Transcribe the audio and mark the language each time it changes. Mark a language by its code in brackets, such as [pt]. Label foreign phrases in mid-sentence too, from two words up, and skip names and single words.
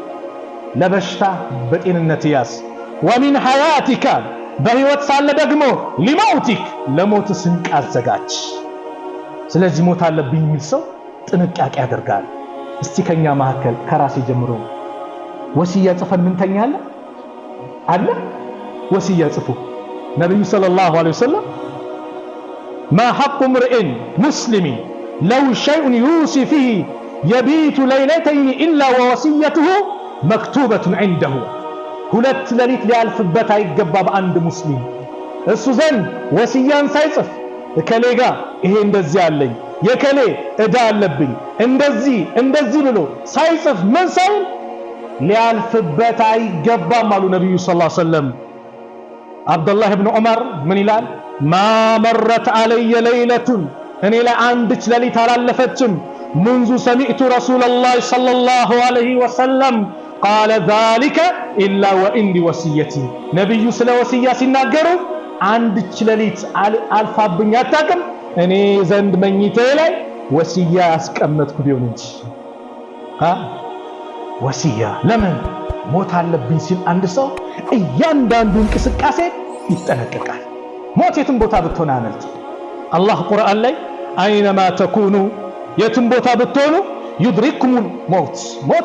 [am] ለበሽታ በጤንነት ያዝ። [ar] ومن حياتك [am] በህይወት ሳለ ደግሞ ሊመውቲክ ለሞት ስንቅ አዘጋጅ። ስለዚህ ሞት አለብኝ የሚል ሰው ጥንቃቄ ያደርጋል። እስቲ ከኛ መካከል ከራሴ ጀምሮ ወሲያ ጽፈን ምንተኛለ አለ? ወሲያ ጽፉ። ነብዩ [ar] صلى الله عليه وسلم ما حق امرئ مسلم لو شيء يوصي فيه يبيت ليلتين إلا ووصيته مكتوبة عنده [am] ሁለት ሌሊት ሊያልፍበት አይገባ በአንድ ሙስሊም እሱ ዘንድ ወሲያን ሳይጽፍ ከሌጋ ይሄ እንደዚህ አለኝ የከሌ እዳ አለብኝ እንደዚህ ብሎ ሳይጽፍ ምን ሳይል ሊያልፍበት አይገባም አሉ ነብዩ [ar] صلى الله عليه وسلم። [am] አብዱላህ ኢብኑ ዑመር ምን ይላል? [ar] ما مرت علي ليلتون [am] እኔ ላይ አንድች ሌሊት አላለፈችም [ar] منذ سمعت رسول الله صلى الله عليه وسلم قال ذلك إلا وإني وصيتي [am] ነብዩ ስለ ወሲያ ሲናገሩ አንድች ሌሊት አልፋብኝ አታውቅም እኔ ዘንድ መኝታዬ ላይ ወሲያ ያስቀመጥኩ ቢሆን እንጂ ወሲያ ለምን ሞት አለብኝ ሲል አንድ ሰው እያንዳንዱ እንቅስቃሴ ይጠነቀቃል። ሞት የትም ቦታ ብትሆን አመልጥ። አላህ ቁርአን ላይ [ar] أينما تكونوا [am] የትም ቦታ ብትሆኑ ይድሪኩም ሞት